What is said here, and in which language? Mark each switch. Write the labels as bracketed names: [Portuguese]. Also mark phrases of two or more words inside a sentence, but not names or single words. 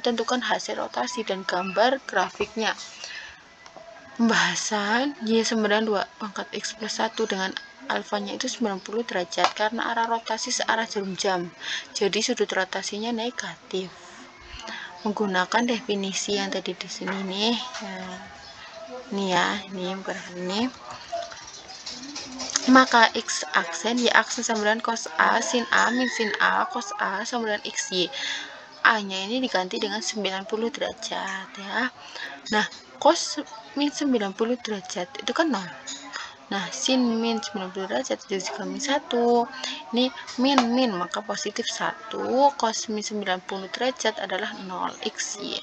[Indonesian] Tentukan hasil rotasi dan gambar grafiknya. Pembahasan Y sama dengan 2 pangkat X plus 1 dengan alfanya itu 90 derajat karena arah rotasi searah jarum jam. Jadi sudut rotasinya negatif. Menggunakan definisi yang tadi di sini nih, ini maka X aksen Y aksen sama dengan cos A, sin A, min sin A, cos A sama dengan XY. A nya ini diganti dengan 90 derajat ya. Nah, cos min 90 derajat itu kan 0. Nah, sin min 90 derajat jadi juga min 1. Ini min maka positif 1. Cos min 90 derajat adalah 0 XY.